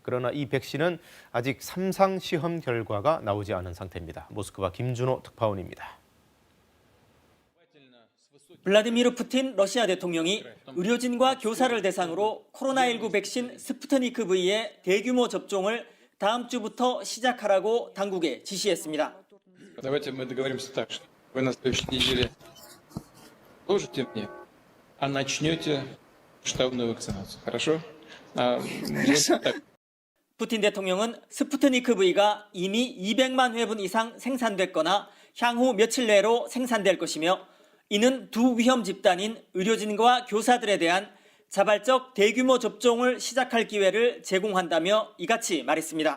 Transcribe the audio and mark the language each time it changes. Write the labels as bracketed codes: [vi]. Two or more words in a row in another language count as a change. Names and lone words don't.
[ko] 그러나 이 백신은 아직 3상 시험 결과가 나오지 않은 상태입니다. 모스크바 김준호 특파원입니다. 블라디미르 푸틴 러시아 대통령이 의료진과 교사를 대상으로 코로나19 백신 스푸트니크 V의 대규모 접종을 다음 주부터 시작하라고 당국에 지시했습니다. [ru] Давайте мы договоримся так, что вы на следующей неделе положите мне, а начнете штабную вакцинацию. Хорошо? [ko] 푸틴 대통령은 스푸트니크 V가 이미 200만 회분 이상 생산됐거나 향후 며칠 내로 생산될 것이며 이는 두 위험 집단인 의료진과 교사들에 대한 자발적 대규모 접종을 시작할 기회를 제공한다며 이같이 말했습니다.